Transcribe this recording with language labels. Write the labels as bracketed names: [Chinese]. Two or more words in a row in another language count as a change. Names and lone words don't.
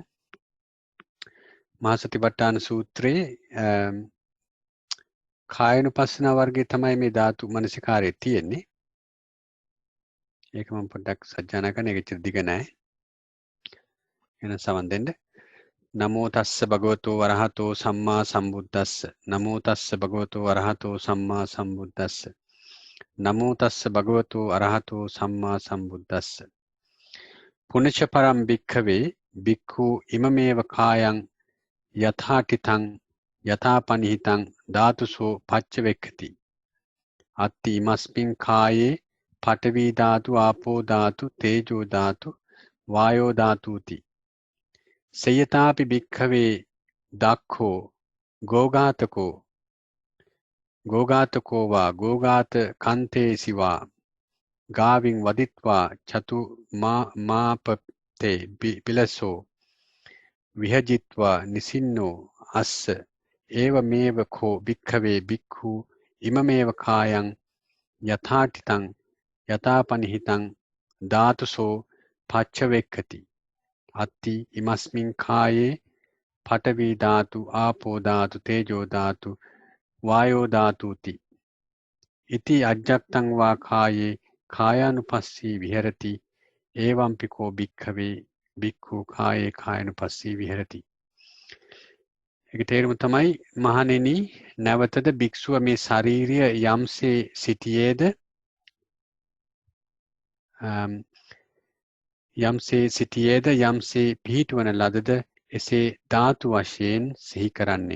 [Sinhala] මහා සතිපට්ඨාන සූත්‍රයේ කායනුපස්සනා වර්ගයේ තමයි මේ ධාතු මනසිකාරය තියෙන්නේ. ඒක මම පොඩ්ඩක් සජ්ජායනා කරන එක දිග නෑ. එහෙනම් සමන් දෙන්න. [Pali] නමෝ තස්ස භගවතෝ වරහතෝ සම්මා සම්බුද්දස්ස. නමෝ තස්ස භගවතෝ වරහතෝ සම්මා සම්බුද්දස්ස. නමෝ තස්ස භගවතෝ අරහතෝ සම්මා සම්බුද්දස්ස. පුනච්ච පරම් භික්ඛවේ භික්ඛු ඉමමේව කායං යථාටිතං යථාපනිහිතං ධාතුසෝ පච්චවෙක්ඛති. අත්ති ඉමස්මින් කායේ පඨවි ධාතු ආපෝ ධාතු තේජෝ ධාතු වායෝ ධාතුති. සයතාපි භික්ඛවේ දක්ඛෝ ගෝඝාතකෝ වා ගෝඝාත කන්තේසිවා ගාවින් වදිත්වා චතු මාපතේ පිලසෝ විහජිත්වා නිසින්නෝ අස්ස ඒවමේව කෝ භික්ඛවේ භික්ඛු ඉමමේව කායං යථාටිතං යථාපනිහිතං ධාතුසෝ පච්චවෙක්ඛති අත්ති ඉමස්මින් කායේ පඨවි ධාතු ආපෝ ධාතු තේජෝ ධාතු වායෝ ධාතුති ඉති අජ්ජත්තං වා කායේ කායානුපස්සී විහෙරති එවංපිකෝ භික්ඛවේ භික්ඛු කායේ කායනුපස්සී විහෙරති. [Sinhala] ඒක තේරුම තමයි මහණෙනි නැවතද භික්ෂුව මේ ශාරීරිය යම්සේ සිටියේද යම්සේ පිහිටවන ලදද එසේ ධාතු වශයෙන් සිහි කරන්නේය.